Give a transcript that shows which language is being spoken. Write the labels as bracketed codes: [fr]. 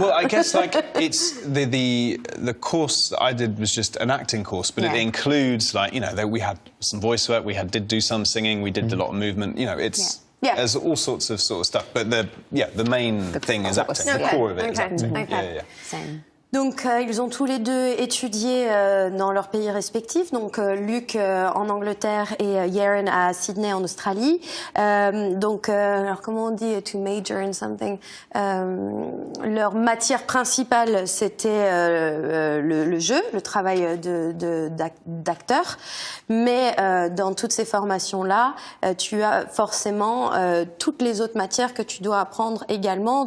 [en] well, I guess like it's the course that I did was just an acting course, but it includes like we had some voice work, did do some singing, we did a lot of movement. It's there's all sorts of sort of stuff, but the main thing is acting. Okay. The core of it is Okay. acting. Okay. Yeah. Same. [fr] Donc, ils ont tous les deux étudié dans leurs pays respectifs. Donc, Luke en Angleterre et Yerin à Sydney en Australie. Alors comment on dit [en] to major in something? [fr] Leur matière principale, c'était le jeu, le travail d'acteur. Mais dans toutes ces formations-là, tu as forcément toutes les autres matières que tu dois apprendre également.